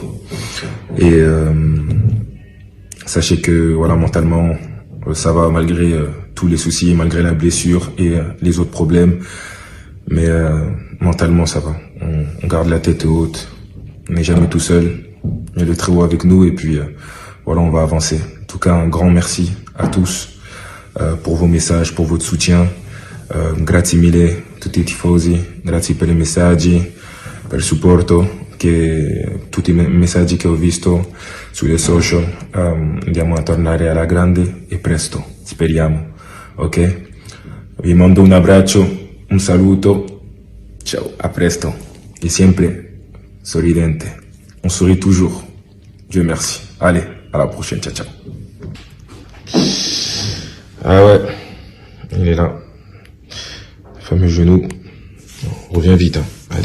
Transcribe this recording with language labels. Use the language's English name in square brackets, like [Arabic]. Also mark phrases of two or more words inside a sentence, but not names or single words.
[French] Et sachez que voilà, mentalement, ça va malgré tous les soucis, malgré la blessure et les autres problèmes. Mais mentalement, ça va. On garde la tête haute. On n'est jamais tout seul. Il y a le Très-Haut avec nous et puis voilà, on va avancer. En tout cas, un grand merci à tous pour vos messages, pour votre soutien. [Italian] Grazie mille tutti i tifosi, grazie per i messaggi, per il supporto, tutti i messaggi che ho visto sulle social. Andiamo a tornare alla grande e presto, speriamo. Ok? Vi mando un abbraccio, un saluto. Ciao, a presto. Et siempre sorridente. [French] On sourit toujours. Dieu merci. Allez, à la prochaine. [Italian] Ciao, ciao. [French] Ah ouais, il est là. Le fameux genou. Reviens vite, hein. Allez.